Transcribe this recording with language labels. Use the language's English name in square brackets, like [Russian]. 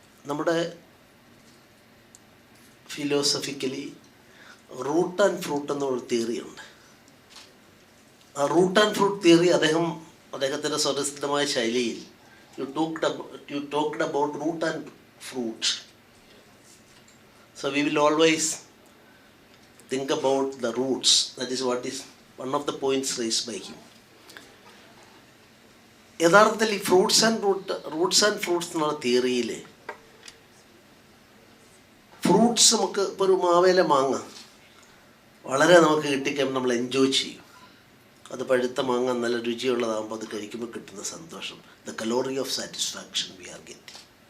[Malayalam] നമ്മുടെ philosophically root and fruit എന്നൊരു തിയറിയുണ്ട്. ആ റൂട്ട് ആൻഡ് ഫ്രൂട്ട് തിയറി അദ്ദേഹത്തിൻ്റെ സ്വതസിദ്ധമായ ശൈലിയിൽ [English] you talked about root and fruit. So we will always think about the roots. That is what is one of the points raised by him. [Malayalam] യഥാർത്ഥത്തിൽ ഈ Roots and fruits എന്നുള്ള തിയറിയിൽ fruits നമുക്ക് ഇപ്പോൾ ഒരു മാവേല മാങ്ങ വളരെ നമുക്ക് കിട്ടിക്കഴിയുമ്പോൾ നമ്മൾ എൻജോയ് ചെയ്യും. അത് പഴുത്ത മാങ്ങ നല്ല രുചിയുള്ളതാകുമ്പോൾ അത് കഴിക്കുമ്പോൾ കിട്ടുന്ന സന്തോഷം, [English] The calorie of satisfaction we are getting.